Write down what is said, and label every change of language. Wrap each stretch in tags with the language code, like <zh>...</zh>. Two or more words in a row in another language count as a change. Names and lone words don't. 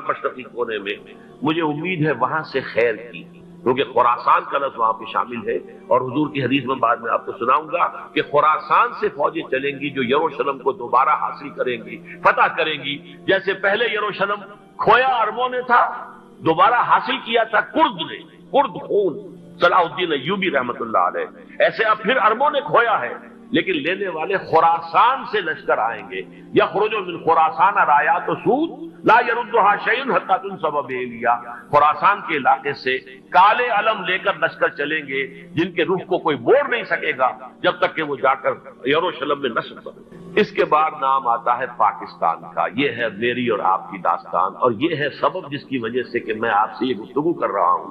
<ur>مشرقی کونے میں، مجھے امید ہے وہاں سے خیر کی، کیونکہ خراسان کا لفظ وہاں پہ شامل ہے، اور حضور کی حدیث میں بعد میں آپ کو سناؤں گا کہ خراسان سے فوجیں چلیں گی جو یروشلم کو دوبارہ حاصل کریں گی، فتح کریں گی، جیسے پہلے یروشلم کھویا عربوں نے تھا، دوبارہ حاصل کیا تھا کرد نے، کرد خون صلاح الدین ایوبی</ur> <ar>رحمت اللہ علیہ،</ar> <ur>ایسے اب پھر عربوں نے کھویا ہے، لیکن لینے والے خراسان سے لشکر آئیں گے۔</ur> <ar>یخرج من خراسان رایات سود لا یردھا شیء حتی تنصب بیلیا،</ar> <ur>خراسان کے علاقے سے کالے علم لے کر لشکر چلیں گے جن کے رخ کو کوئی موڑ نہیں سکے گا جب تک کہ وہ جا کر یروشلم میں نصب کرے۔ اس کے بعد نام آتا ہے پاکستان کا۔ یہ ہے میری اور آپ کی داستان، اور یہ ہے سبب جس کی وجہ سے کہ میں آپ سے یہ گفتگو کر رہا ہوں۔</ur>